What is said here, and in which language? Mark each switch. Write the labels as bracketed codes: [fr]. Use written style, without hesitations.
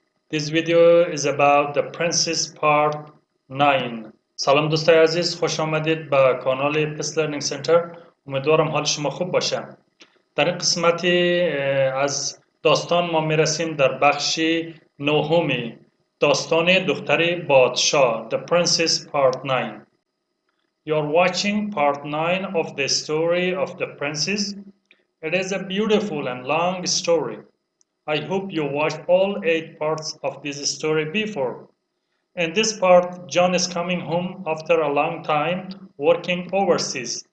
[en] This video is about the Princess Part 9. [fa] سلام دوستای عزیز، خوش آمدید به کانال پیس لرنینگ سنتر. امیدوارم حال شما خوب باشه. در این قسمتی از داستان ما میرسیم در بخش نهمی، داستان دختر بادشاه، The Princess Part 9. [en] You're watching part 9 of the story of the princess. It is a beautiful and long story. I hope you watched all 8 parts of this story before. In this part, John is coming home after a long time working overseas.